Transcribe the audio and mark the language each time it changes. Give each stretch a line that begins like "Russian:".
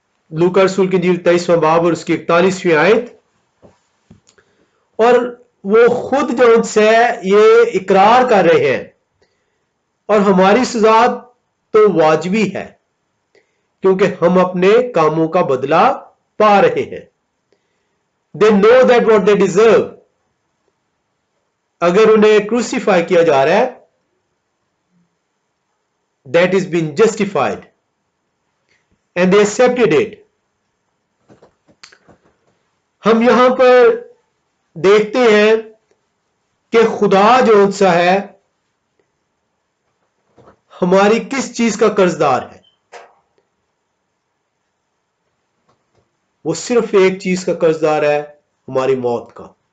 Urdu: لوکا رسول کی انجیل 23واں باب اور اس کی 41ویں آیت، اور وہ خود جو ان سے یہ اقرار کر رہے ہیں اور ہماری سزا تو واجبی ہے کیونکہ ہم اپنے کاموں کا بدلہ پا رہے ہیں.
English: They know that what they deserve.
Urdu: اگر انہیں کروسیفائی کیا جا رہا ہے
English: that is been justified and they accepted it.
Urdu: ہم یہاں پر دیکھتے ہیں کہ خدا جو ان سا ہے ہماری کس چیز کا قرضدار ہے؟ وہ صرف ایک چیز کا قرضدار ہے، ہماری موت کا.